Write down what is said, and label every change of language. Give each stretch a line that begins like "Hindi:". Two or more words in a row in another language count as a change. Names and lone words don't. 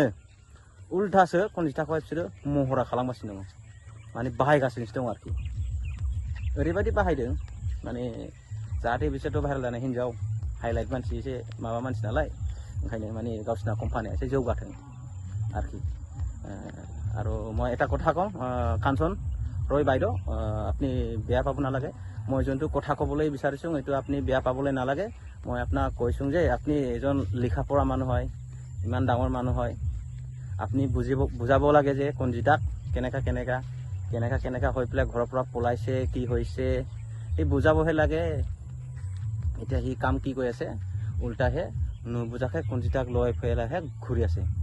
Bodo: उल्थासो खनजिथाखौहाय बिसोरो महरा खालामगासिनो दङ माने बाहायगासिनोसो दं आरोखि ओरैबायदि बाहायदों माने जाहाथे बिसोरथ' भाइरेल जानाय हिनजाव हाइलाइट मानसि एसे माबा मानसि नालाय ओंखायनो माने गावसिना कम्पानिया एसे जौगाथों आरोखि
Assamese: আৰু মই এটা কথা কওঁ কাঞ্চন ৰয় বাইদেউ আপুনি বেয়া পাব নালাগে মই যোনটো কথা ক'বলৈ বিচাৰিছোঁ এইটো আপুনি বেয়া পাবলৈ নালাগে মই আপোনাক কৈছোঁ যে আপুনি এজন লিখা পঢ়া মানুহ হয় ইমান ডাঙৰ মানুহ হয় আপুনি বুজাব লাগে যে কনজিতাক কেনেকা হৈ পেলাই ঘৰৰ পৰা পলাইছে কি হৈছে এই বুজাবহে লাগে এতিয়া সি কাম কি কৰি আছে উল্টাহে নুবুজাকে কনজিতাক লৈ পেলাইহে ঘূৰি আছে